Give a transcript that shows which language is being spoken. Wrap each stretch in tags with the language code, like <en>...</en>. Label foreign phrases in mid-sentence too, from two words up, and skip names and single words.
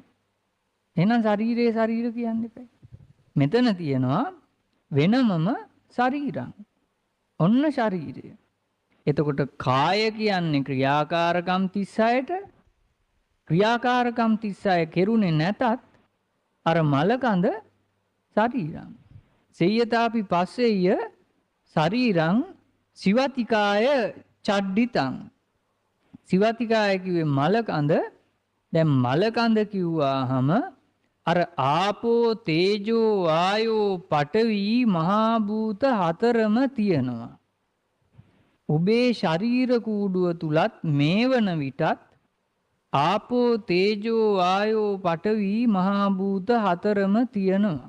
<si>එහෙනම් ශරීරේ ශරීර කියන්න එපා. මෙතන තියෙනවා වෙනමම ශරීරං. ඔන්න ශරීරය. එතකොට කාය කියන්නේ ක්‍රියාකාරකම් 36ට ක්‍රියාකාරකම් 36 කෙරුණේ නැතත් අර මලකඳ ශරීරං.</si> <pi>සෙය්‍යතාපි පස්සෙය්‍ය ශරීරං සිවතිකාය චඩ්ඩිතං.</pi> <si>සිවතිකාය කිව්වේ මලකඳ. දැන් මලකඳ කිව්වාහම අර</si> <pi>ආපෝ තේජෝ වායෝ පඨවි</pi> <si>මහා භූත හතරම තියෙනවා. ඔබේ ශරීර කූඩුව තුලත් මේවන විටත්</si> <pi>ආපෝ තේජෝ වායෝ පඨවි</pi> <si>මහා භූත හතරම තියෙනවා.</si>